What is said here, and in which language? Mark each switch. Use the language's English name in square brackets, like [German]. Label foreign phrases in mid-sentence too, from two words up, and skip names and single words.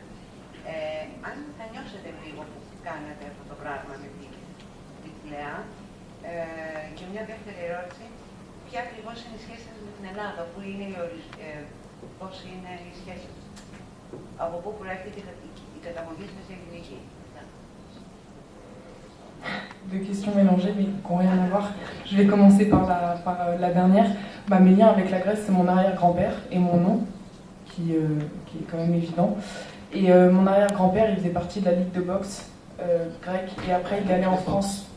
[Greek] Αν θα νιώσετε λίγο που κάνατε αυτό το πράγμα με τη Λεά. Και μια δεύτερη ερώτηση, ποια ακριβώς είναι η σχέση σας με την Ελλάδα, πώς είναι η σχέση σας, από πού προέρχεται η καταγωγή σας η ελληνική. [French] Deux questions mélangées mais qui n'ont rien à voir. Je vais commencer par la dernière. Mes liens avec la Grèce, c'est mon arrière-grand-père et mon nom, qui est quand même évident. Et mon arrière-grand-père, il faisait partie de la ligue de boxe grecque et après il est allé en France.